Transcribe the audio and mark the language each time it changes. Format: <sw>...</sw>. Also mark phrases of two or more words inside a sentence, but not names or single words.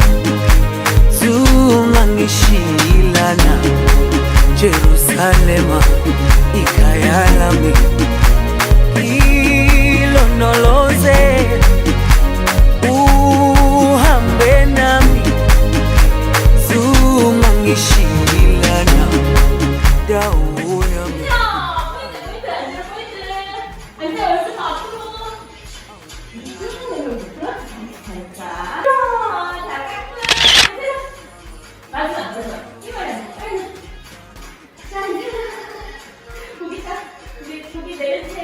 <zu>zungangishilana Jerusalema ikhaya lami ilondoloze uhambe nami zungangishilana dawo yami</zu> <ko>포인트, 포인트. 앉아, 얼굴 더 앞으로. 잘했다. 자, 깔끔. 마지막. 힘을 내. 자, 이제. 고기 딱. 고기 내려주세요.</ko>